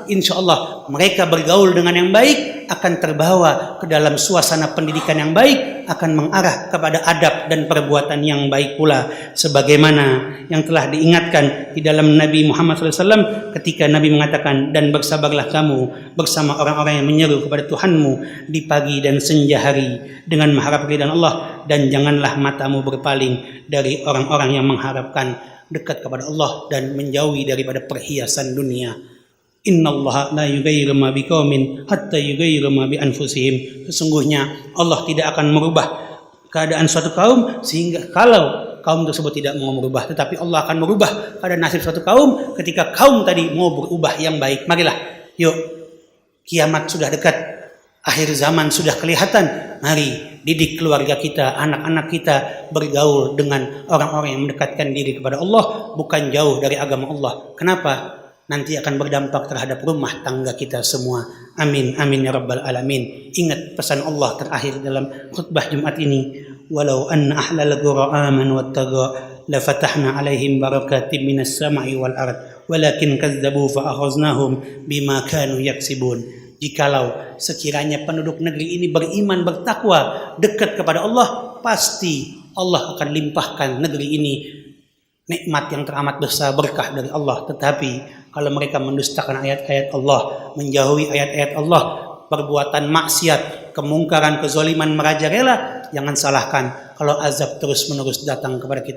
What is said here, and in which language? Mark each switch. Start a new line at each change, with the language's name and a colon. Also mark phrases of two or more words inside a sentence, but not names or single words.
Indonesian: Insya Allah mereka bergaul dengan yang baik, akan terbawa ke dalam suasana pendidikan yang baik, akan mengarah kepada adab dan perbuatan yang baik pula, sebagaimana yang telah diingatkan di dalam Nabi Muhammad SAW ketika Nabi mengatakan, dan bersabarlah kamu bersama orang-orang yang menyeru kepada Tuhanmu di pagi dan senja hari dengan mengharap ridha Allah, dan janganlah matamu berpaling dari orang-orang yang mengharapkan dekat kepada Allah dan menjauhi daripada perhiasan dunia.
Arabic: إن الله لا يغير ما بقوم حتى يغيروا ما بأنفسهم.
Indonesian: Sesungguhnya Allah tidak akan merubah keadaan suatu kaum sehingga kalau kaum tersebut tidak mau berubah, tetapi Allah akan merubah keadaan nasib suatu kaum ketika kaum tadi mau berubah yang baik. Marilah, yuk, kiamat sudah dekat, akhir zaman sudah kelihatan. Mari didik keluarga kita, anak-anak kita bergaul dengan orang-orang yang mendekatkan diri kepada Allah, bukan jauh dari agama Allah. Kenapa? Nanti akan berdampak terhadap rumah tangga kita semua.
Arabic: آمين، آمين يا رب العالمين.
Indonesian: Ingat pesan Allah terakhir dalam khutbah Jumat ini,
Arabic: ولو أن أهل القرى آمنوا واتقوا لفتحنا عليهم بركات من السماء والأرض ولكن كذبوا فأخذناهم بما كانوا يكسبون.
Indonesian: Jikalau sekiranya penduduk negeri ini beriman, bertakwa, dekat kepada Allah, pasti Allah akan limpahkan negeri ini nikmat yang teramat besar, berkah dari Allah. Tetapi kalau mereka mendustakan ayat-ayat Allah, menjauhi ayat-ayat Allah, perbuatan maksiat, kemungkaran, kezaliman merajalela, jangan salahkan kalau azab terus-menerus datang kepada kita.